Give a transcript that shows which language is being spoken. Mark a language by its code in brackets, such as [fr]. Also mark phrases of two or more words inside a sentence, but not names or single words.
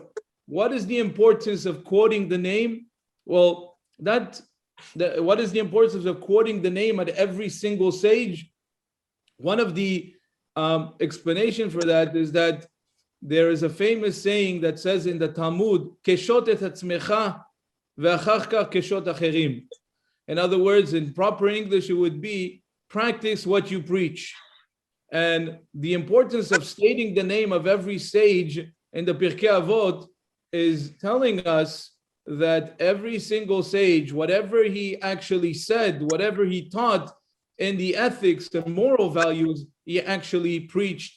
[en] What is the importance of quoting the name? Well, what is the importance of quoting the name at every single sage? One of the explanation for that is that there is a famous saying that says in the Talmud, [he] קשוט את עצמך ואחר כך קשוט אחרים. [en] In other words, in proper English, it would be practice what you preach. And the importance of stating the name of every sage in the Pirkei Avot is telling us that every single sage, whatever he actually said, whatever he taught in the ethics and moral values, he actually preached.